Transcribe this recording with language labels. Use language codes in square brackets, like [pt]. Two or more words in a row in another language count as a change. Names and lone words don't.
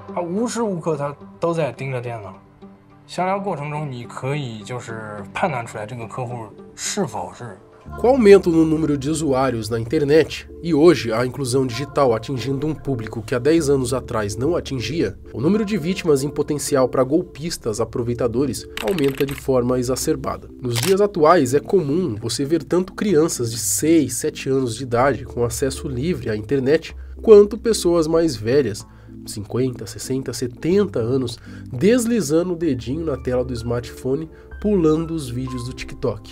[zh] 他无时无刻他都在盯着电脑。详聊过程中，你可以就是判断出来这个客户是否是。 [pt] Com o aumento no número de usuários na internet, e hoje a inclusão digital atingindo um público que há 10 anos atrás não atingia, o número de vítimas em potencial para golpistas aproveitadores aumenta de forma exacerbada. Nos dias atuais é comum você ver tanto crianças de 6, 7 anos de idade com acesso livre à internet, quanto pessoas mais velhas, 50, 60, 70 anos, deslizando o dedinho na tela do smartphone, pulando os vídeos do TikTok.